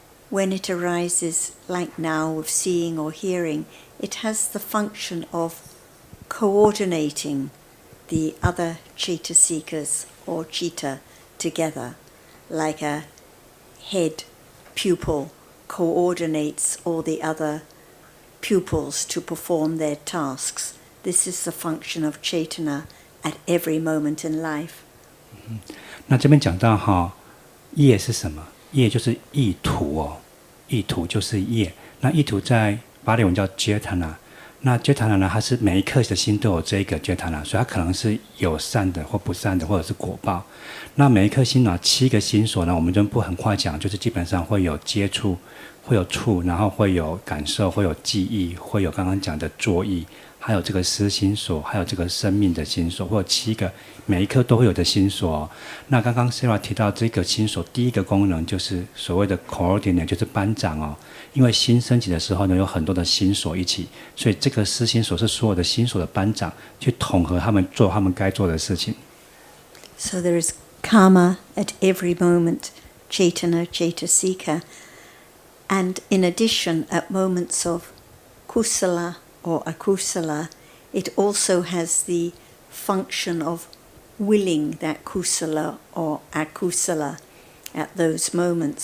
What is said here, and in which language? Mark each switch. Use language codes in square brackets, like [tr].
[en] When it arises, like now, of seeing or hearing, it has the function of coordinating the other Cetasikas or citta together, like a head pupil coordinates all the other pupils to perform their tasks. This is the function of Chaitana at every moment in life. [zh] 那这边讲到哈，业是什么？业就是意图哦，意图就是业。那意图在巴利文叫 jetana， 那 jetana 呢，它是每一颗的心都有这个 jetana， 所以它可能是有善的或不善的，或者是果报。那每一颗心呢，7个心所呢，我们就不很快讲，就是基本上会有接触，会有触，然后会有感受，会有记忆，会有刚刚讲的作意。还有这个思心所，还有这个生命的心所，或者7个，每一颗都会有的心所。那刚刚 Sarah 提到这个心所，第一个功能就是所谓的 coordinate， 就是班长哦。因为心升起的时候呢，有很多的心所一起，所以这个思心所是所有的心所的班长，去统合他们做他们该做的事情。 [en] So there is karma at every moment, Chaitana, Cetasika, and in addition, at moments of kusala or akusala, it also has the function of willing that kusala or akusala at those moments.